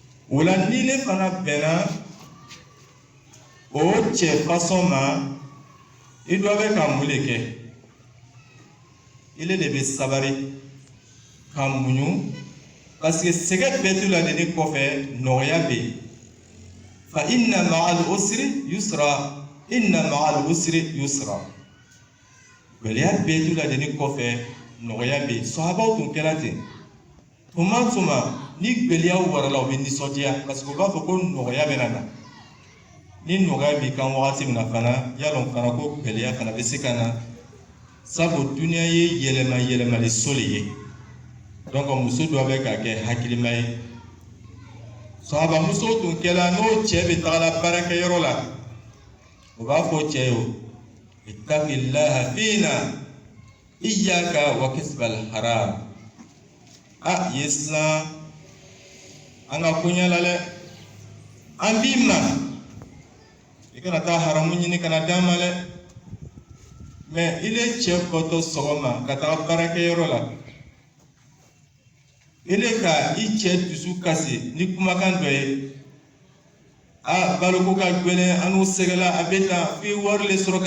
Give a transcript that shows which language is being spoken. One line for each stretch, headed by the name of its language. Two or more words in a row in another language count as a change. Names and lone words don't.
Bambara: o la ni ne fana bɛnna o cɛ façon ma i dɔ bɛ ka mun de kɛ ile de bɛ sabari ka muɲu parce que sɛgɛ bɛɛ t'u la de ni kɔfɛ nɔgɔya bɛ yen
Arabic: فإن مع العسر يسرا إن مع العسر يسرا
Bambara: gɛlɛya bɛɛ t'u la de ni kɔfɛ nɔgɔya bɛ yen sahabaw tun kɛra ten tuma o tuma ni gɛlɛyaw warala u bɛ nisɔndiya parce que u b'a fɔ ko nɔgɔya bɛ na ni nɔgɔya b'i kan wagati min na fana yalɔ fana ko gɛlɛya fana bɛ se ka na sabu duniya ye yɛlɛmali so de ye donc muso dɔ bɛ ka kɛ hakilima ye sahabamuso tun kɛla n'o cɛ bɛ tagala baarakɛyɔrɔ la u b'a fɔ cɛ ye
Arabic: اتق الله فينا وإياك وكسب الحرام
Bambara: ye sisan an ka koɲɛ la dɛ an b'i ma i kana taa haramu ɲini kana d'an ma dɛ mais ile cɛ bɔtɔ sɔgɔma ka taa baarakɛyɔrɔ la ile ka i cɛ dusu kasi ni kumakan dɔ ye baloko ka gɛlɛn an n'u sɛgɛla a bɛ tan f'i wari le sɔrɔ